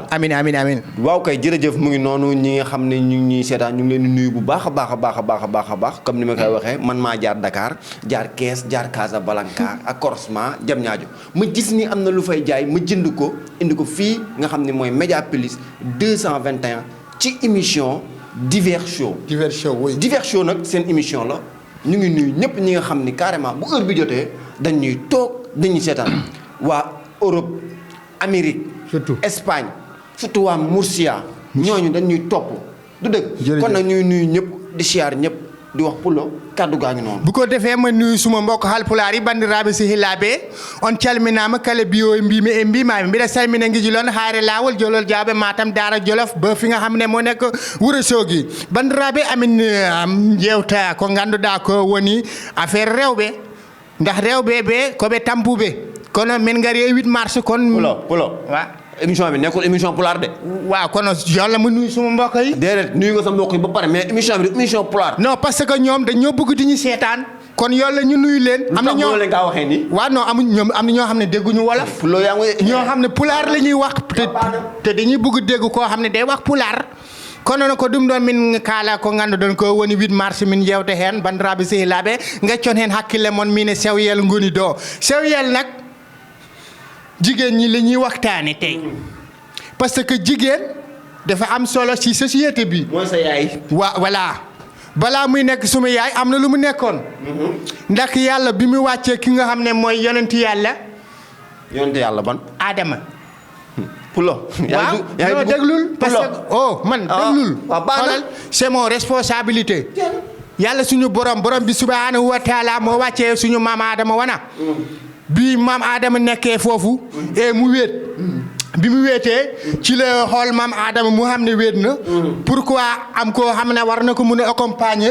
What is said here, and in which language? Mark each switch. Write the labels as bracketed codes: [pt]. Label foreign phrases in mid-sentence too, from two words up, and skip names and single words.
[wo] amiin amiin amiin. waaw kay jërëjëf mu ngi noonu ñi nga xam ne ñu ngi ñuy seetaan ñu ngi leen di nuyu bu baax a baax a baax a baax a baax a baax comme ni ma koy waxee man maa jaar Dakar jaar Kees jaar Casablanca ak Corosma Diamniadio ma gis ni am na lu fay jaay ma jënd ko indi ko fii nga xam ne mooy Média Plus 221 ci émission Divers Show. Divers Show oui. Divers Show nag seen émission la ñu ngi nuyu ñëpp ñi nga xam ni carrément bu heure bi jotee dañuy toog dañuy seetaan waa Europe Amérique surtout Espagne surtout waa Murcia ñooñu dañuy topp du dëgg kon nag ñuy nuyu ñëpp di siyaar ñëpp di wax Poulo kaddu gaa ngi noonu bu ko defee ma nuyu suma mbokk halpulaar yi [ff] bandiraɓe sehilaaɓe on calminama kala biyo mbimi e mbimami mbiɗa salmina guijilon haare lawol jolol jawɓe matam dara jolof [wo] ba fi nga xam ne moo nekk [ff] Wourossogui bandiraɓe amin jewta ko ganduɗa ko woni affaire rewɓe ndax rewɓe ɓe koɓe tampuɓe kono min gari e 8 mars kon [wo] Poulo wa émission bi nekkul émission pulaar de. waaw kono yàlla ma nuyu suma mbokk yi. déedéet nuyu nga sa mbokk yi ba pare mais émission bi émission pulaar. [fr] non parce que [wo] ñoom dañoo bëgg di ñu seetaan kon yàlla ñu nuyu leen. am na ñoo leen kaa waxee nii. waaw non amuñ ñoom am na ñoo xam ne dégguñu wolof. Poulo yaa ngi ñoo xam ne pulaar la ñuy wax te dañuy bëgg dégg koo xam ne day wax pulaar kono [ff] ko ɗum ɗon min kaala ko ngannduɗon ko woni 8 mars min yewta heen bandiraɓe sehilaaɓe gaccon heen hakkille mon min e Chew Yell ngoni ɗo Chew Yell [wo] nag jigéen ñi la ñuy waxtaane tey [fr] parce que [wo] jigéen dafa am solo ci société bi. mooy sa yaay. voilà balaa muy nekk suma yaay am na lu mu nekkoon. ndax yàlla bi mu wàccee ki nga xam ne mooy yonent yàlla. yonent yàlla ban. Adama. Poulo. waaw déglul [fr] parce que [wo] man déglul. [fr] xoolal c'est mon responsabilité. [wo] yàlla suñu borom bi [ar] سبحانه و تعالى [wo] moo wàccee suñu maam Adama wana. bi maam Adama nekkee foofu. et mu wéet. bi mu wéetee ci la xool maam Adama mu xam ne wéet na. pourquoi am koo xam ne war na ko mun a accompagner.